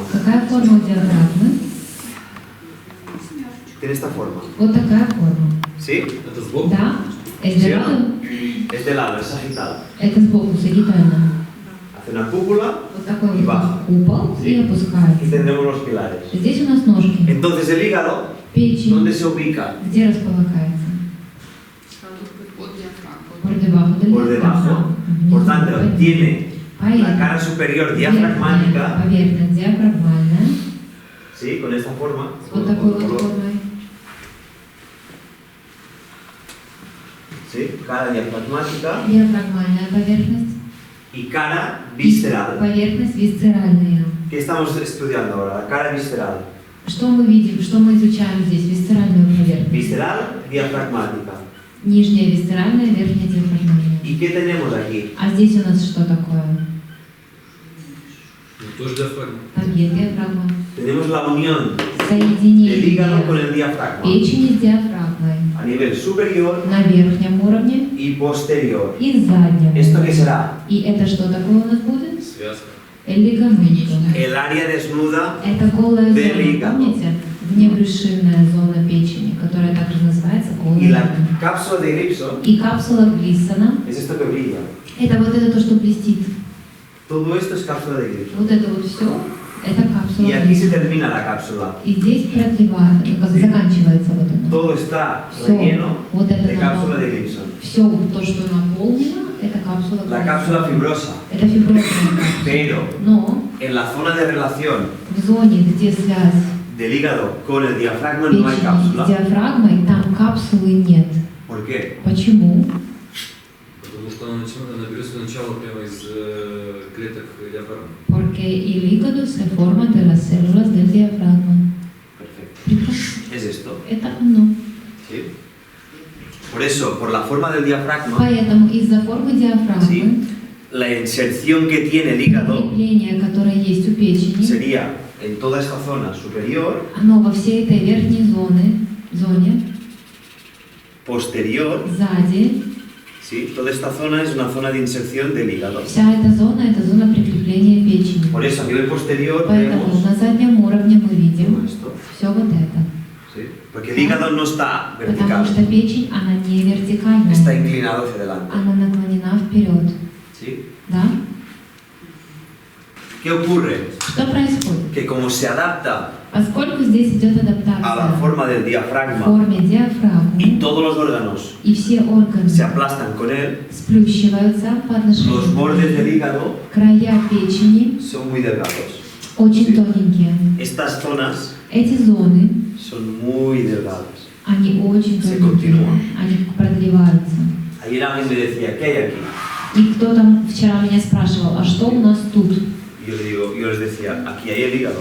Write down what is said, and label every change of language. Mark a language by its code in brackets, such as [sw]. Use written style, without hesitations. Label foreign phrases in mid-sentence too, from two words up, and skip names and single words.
[ru] Какая форма у диафрагмы? [es] Tiene esta forma, [ru] Вот такая форма. [es] ¿sí? [ru] Это сбоку? Да? [es] Es de lado. Es de lado, es sagital. [ru] Это сбоку, сагитально. [es] Hace una cúpula [ru] Вот такой [es] y [ru] вот [es] baja. [ru] купол [es] Sí. [ru] и [es] Y [ru] опускается. [es] tendremos los pilares. [ru] Здесь у нас ножки. [es] Entonces el hígado, [ru] Печень. [es] ¿dónde se ubica? [ru] Где располагается? Под диафрагмой. [es] Por debajo del Por debajo. Por tanto, tiene la [ru] Поэтому [es] cara superior [ru] верхняя [es] diafragmática, [ru] поверхность диафрагмальная. [es] ¿sí? Con esta forma. [ru] Вот такой вот формой. [es] ¿Sí? Cara diafragmática [ru] Диафрагмальная поверхность. [es] y cara [ru] И [es] visceral. [ru] поверхность висцеральная. [es] ¿Qué estamos estudiando ahora? La cara visceral. [ru] Что мы видим, что мы изучаем здесь? Висцеральную поверхность. [es] Visceral, diafragmática. [ru] Нижняя висцеральная, верхняя диафрагмальная. ¿Y qué tenemos aquí? А здесь у нас что такое? Ну, тоже диафрагма. Там есть диафрагма. [es] Tenemos la unión [ru] Соединение [es] del hígado con el diafragma [ru] печени с диафрагмой [es] a nivel superior [ru] на верхнем уровне [es] y posterior. [ru] и заднем. [es] ¿Esto qué será? [ru] И это что такое у нас будет? Связка. Лигаменто. [es] El área desnuda [ru] Это голая [es] del [ru] зона, [es] hígado. [ru] помните? Внебрюшинная зона печени, которая также называется [es] y [ru] голая [es] la [ru] зона. [es] cápsula de Gibson [ru] И капсула Глиссона, [es] es esto que brilla. [ru] это вот это то, что блестит. [es] Todo esto es cápsula de Gibson. [ru] Вот это вот все, это капсула капсула [es] Y aquí se [ru] печени. [es] termina la cápsula. [ru] И здесь продлевает, заканчивается вот оно. [es] Todo está [ru] Всё, [es] relleno [ru] вот это [es] de cápsula de Gibson. [ru] Все то, что наполнено, это капсула [es] La [ru] Гибсона. [es] cápsula fibrosa. [ru] Это фиброзная капсула. [es] Pero [ru] Но [es] en la zona de relación [ru] в зоне, где связь [es] del hígado con el diafragma no hay [ru] печени с [es] cápsula. [ru] диафрагмой, там капсулы нет. [es] ¿Por qué? [ru] Почему? Потому что она берется начало прямо из клеток диафрагмы. [es] Porque el hígado se forma de las células del diafragma. Perfecto. [ru] Прекрасно. [es] Es esto. [ru] Это оно. [es] ¿Sí? Por eso, por la forma del diafragma, [ru] Поэтому из-за формы диафрагмы [es] Sí. la inserción que tiene el hígado [ru] крепление, которое есть у печени, [es] sería en toda esta zona superior, [ru] оно во всей этой верхней зоне, [es] posterior, [ru] сзади. [es] ¿sí? Toda esta zona es una zona de inserción del hígado. [ru] Вся эта зона – это зона прикрепления печени. [es] Por eso a nivel posterior [ru] Поэтому [es] vemos [ru] на заднем уровне мы [es] todo [ru] видим [es] esto. [ru] все вот это. [es] ¿Sí? Porque el hígado no está [ru] Потому [es] vertical, [ru] что печень, она не вертикальная. [es] está inclinado hacia adelante. [ru] Она наклонена вперед. [es] ¿Sí? [ru] Да? [es] ¿Qué ocurre? [ru] Что происходит? [es] Que como se adapta [ru] Поскольку здесь идет [es] a la [ru] адаптация [es] forma del [ru] в [es] diafragma [ru] форме диафрагмы, [es] y todos los órganos [ru] и все органы [es] se aplastan con él, [ru] сплющиваются по отношению [es] los bordes del hígado [ru] края печени [es] son muy delgados. [ru] очень [es] Sí. [ru] тоненькие. [es] Estas zonas [ru] Эти зоны, [es] son muy delgadas. [ru] они очень [es] Se [ru] тоненькие, [es] continúan. [ru] они продлеваются. [es] Ayer alguien me decía, ¿qué hay aquí? [ru] И кто там вчера меня спрашивал, а что у нас тут? [es] Y yo les decía, aquí hay el hígado.